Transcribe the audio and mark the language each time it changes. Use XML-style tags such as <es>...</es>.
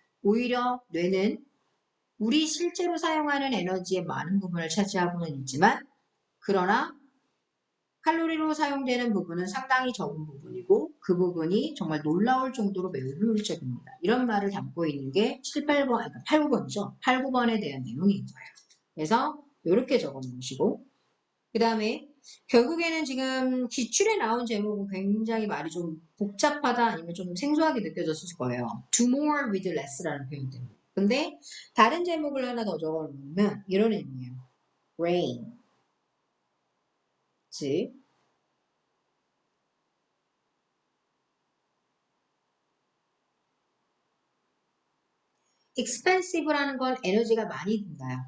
<ko>오히려 뇌는 우리 실제로 사용하는 에너지의 많은 부분을 차지하고는 있지만 그러나 칼로리로 사용되는 부분은 상당히 적은 부분이고 그 부분이 정말 놀라울 정도로 매우 효율적입니다. 이런 말을 담고 있는 게 7, 8번, 그러니까 8, 9번이죠. 8, 9번에 대한 내용인 거예요. 그래서 이렇게 적어 놓으시고 그 다음에 결국에는 지금 기출에 나온 제목은 굉장히 말이 좀 복잡하다 아니면 좀 생소하게 느껴졌을 거예요.</ko> <en>Do more with less</en> <ko>라는 표현 때문에. 근데 다른 제목을 하나 더 적어 놓으면 이런 의미예요. rain, 즉 expensive라는 건 에너지가 많이 든다요.</ko>